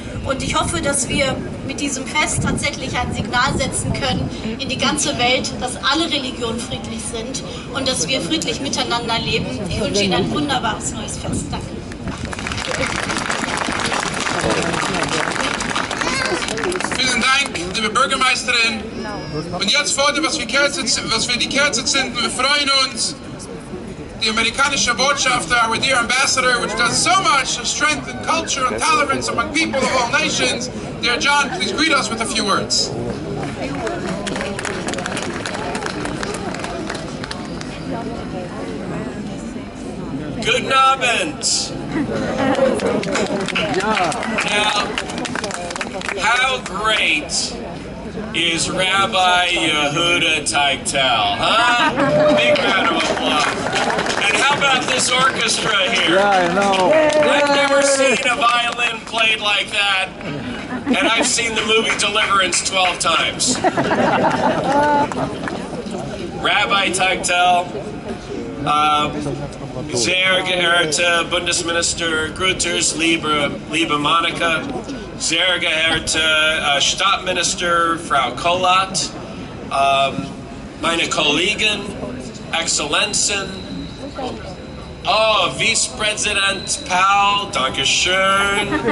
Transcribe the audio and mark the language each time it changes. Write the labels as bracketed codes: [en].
[de] Und ich hoffe, dass wir mit diesem Fest tatsächlich ein Signal setzen können in die ganze Welt, dass alle Religionen friedlich sind und dass wir friedlich miteinander leben. Ich wünsche Ihnen ein wunderbares neues Fest. Danke. Vielen Dank, liebe Bürgermeisterin. Und jetzt folgt, was wir die Kerze zünden. Wir freuen uns. [en] The [de] amerikanische Botschafter, [en] our dear ambassador, which does so much to strengthen culture and tolerance among people of all nations. Dear John, please greet us with a few words. [de] Guten Abend. [en] Now, how great is Rabbi Yehuda Teigtel, huh? Big round of applause. And how about this orchestra here? Yeah, I know. I've never seen a violin played like that, and I've seen the movie Deliverance 12 times. [de] Rabbi Teigtel, sehr geehrte Bundesminister Grüters, liebe Monika, sehr geehrte Stadtminister Frau Kollat, meine Kollegen, Exzellenzen, oh, Vice-President Paul, Dankeschön.